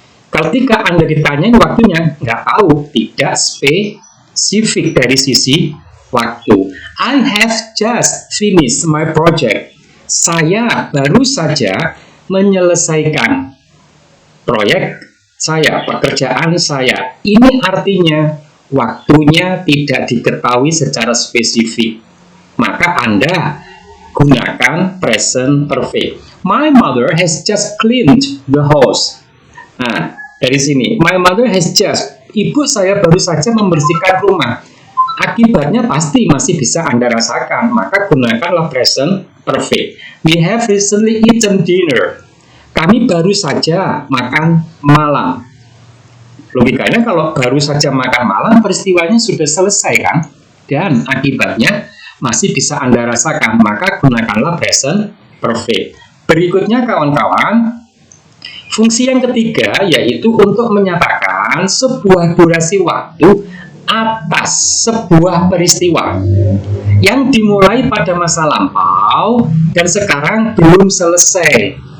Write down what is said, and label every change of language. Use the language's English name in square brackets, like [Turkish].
[Indonesian] Ketika Anda ditanyain waktunya, nggak tahu, tidak spesifik dari sisi waktu. [English] I have just finished my project. [Indonesian] Saya baru saja menyelesaikan proyek saya, pekerjaan saya. Ini artinya waktunya tidak diketahui secara spesifik. Maka Anda gunakan present perfect. [English] My mother has just cleaned the house. [Indonesian] Nah, dari sini, [English] my mother has just, [Indonesian] ibu saya baru saja membersihkan rumah. Akibatnya pasti masih bisa Anda rasakan, maka gunakanlah present perfect. [English] We have recently eaten dinner. [Indonesian] Kami baru saja makan malam. Logikanya kalau baru saja makan malam, peristiwanya sudah selesai kan? Dan akibatnya masih bisa Anda rasakan, maka gunakanlah present perfect. Berikutnya kawan-kawan, fungsi yang ketiga yaitu untuk menyatakan sebuah durasi waktu atas sebuah peristiwa yang dimulai pada masa lampau dan sekarang belum selesai.